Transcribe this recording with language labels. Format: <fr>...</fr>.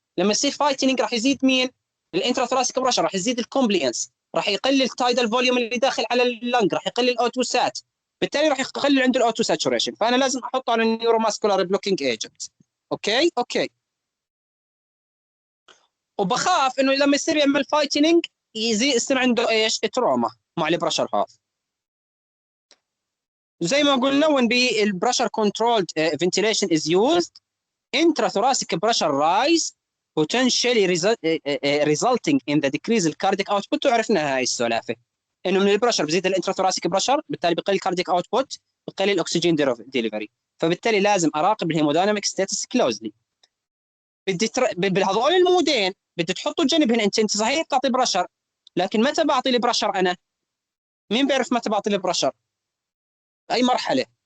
<ar>لما يصير فايتنج راح يزيد مين؟ الانتراثوراسيك بريشر، راح يزيد الكومبلينس، راح يقلل التايدال فوليوم اللي داخل على اللنج، راح يقلل الاوتو سات، بالتالي راح يقلل عنده الاوتو ساتوريشن. فانا لازم احطه على النيوروماسكولار بلوكينج ايجنت. اوكي. وبخاف انه لما يصير يعمل فايتنج يصير عنده ايش؟ تروما مع البرشر هذا. زي ما قلنا</ar> <en>when البرشر controlled ventilation is used intrathoracic pressure rise potentially resulting in the decrease in cardiac output.</en> <ar>وعرفنا هاي السلافه انه من البرشر بزيد الانتراثوراسيك برشر، بالتالي بقل الكاردياك اوتبوت، بقل الاكسجين ديليفري. فبالتالي لازم اراقب الهيمودايناميك ستاتس كلوزلي. بهذول المودين بدي تحطوا جنبهن. انت صحيح بتعطي برشر، لكن متى بعطي البرشر انا؟ مين بيعرف متى بعطي البرشر؟ اي مرحله؟</ar>